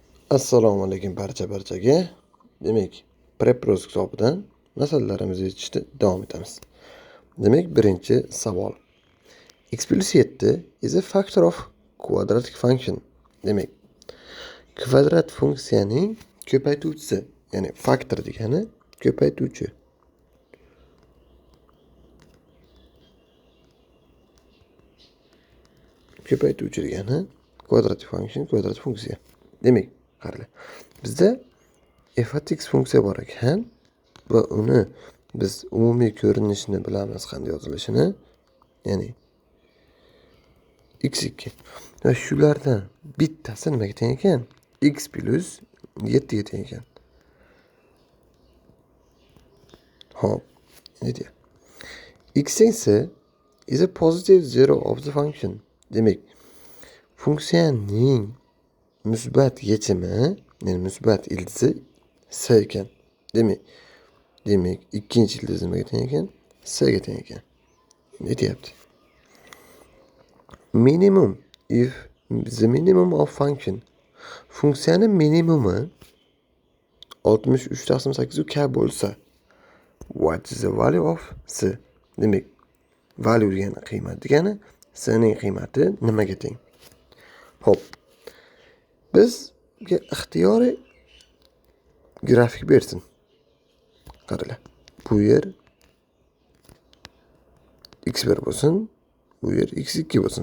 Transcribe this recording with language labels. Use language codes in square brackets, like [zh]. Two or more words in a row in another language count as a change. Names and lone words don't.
[uz] Assalomu alaykum barchaga. Demak, Prepros kitobidan masalalarimizni yechishda davom etamiz. Demak, birinchi savol. [en] X plus 7 is a factor of quadratic function. [uz] Demak, kvadrat funksiyaning ko'paytuvchisi, ya'ni faktor degani ko'paytuvchi. Ko'paytuvchi degani quadratic funksiya. Demak, qaranglar. Bizda f(x) funksiya bor ekan va uni biz umumiy ko'rinishini bilamiz, qanday yozilishini, ya'ni x2. Va shulardan bittasi nimaga teng ekan? X plus 7 ga teng ekan. Hop, nega? [en] X esa is a positive zero of the function. [uz] Demak, funksiyaning musbat yechimi, ya'ni musbat ildizi s ekan. Demak, ikkinchi ildiz nimaga teng ekan? S ga teng ekan. Ne deyapti? [en] Minimum if the minimum of function. [uz] Funksiyani minimumi 63/8 k bo'lsa, [en] what is the value of s? [uz] Demak, value degani qiymat degani, s ning qiymati nimaga teng? Xo'p. Bizga ixtiyoriy grafik bersin. Qaranglar. Bu yer x1 bo'lsin, bu yer x2 bo'lsin.